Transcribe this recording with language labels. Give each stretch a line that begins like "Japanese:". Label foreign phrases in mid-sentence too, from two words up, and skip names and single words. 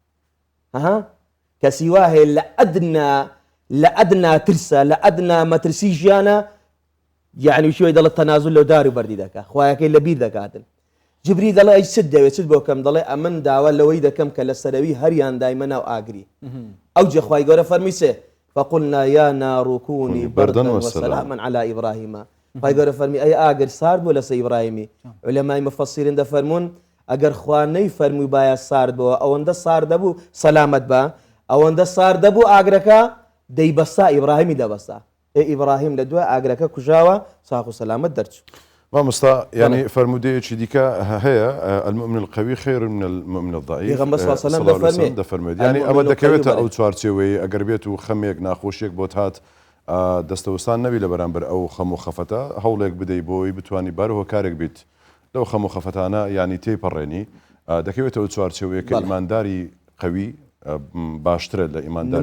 Central Kurdish: کەسی وا هەیە لە ئەدنا ترسە لە ئەدنا مەترسی ژیانە یعنی شوی دەڵێت تەنازل لەو دار و بەردی دەکات خوایەکەی لە بیر دەکاتن جبریل دەڵێ ئەی چت دەوێت چت بۆ کەم دەڵێ ئەمن داوا لەوەی دەکەم کە لە سەرەوی هەریان دایمە ناو ئاگری ئەو جێ خوای گەورە فەرمی سێ
Arabic: فقلنا يا نار كوني بردا وسلاما على إبراهيم
Central Kurdish: خوای گەورە فەرمی ئەی ئاگر سارد بۆ لەسەر ئیبراهیمی علەمای مفەسیرین دەفەرمون ئەگەر خوا نەیفەرمووی باە سارد بووە ئەوەندە سارد دەبوو سەلامەت بە ئەوەندە سارد دەبوو ئاگرەکە دەیبەستا ئیبراهیمی دەبەستا ئیبراهیم لە دوای ئاگرەکە کوژاوە ساق و سەلامەت دەرچوو مامۆستا ینی فرمودەیەکی دیکە هەیە
Arabic: المؤمن القوي خير من المؤمن الضعيف پێغەمبەر صلی الله علیه و سلم
Central Kurdish: دەفەرمێت ینی ئەمە دەکەوێتە ئەو چوارچێوەی ئەگەر بێت و خەمێک ناخۆشیێک بۆت هات دەستەوەستان نەبی لە بەرامبەر ئەو خەم و خەفەتە هەوڵێک بدەیت بۆی بتوانی بەرەوە کارێک بیت لەو خەم و خەفەتانە ینی تێپەڕێنی دەکەوێتە ئەو چوارچێوەیە کە ئیمانداری قوی باشترە لە ئیمانداری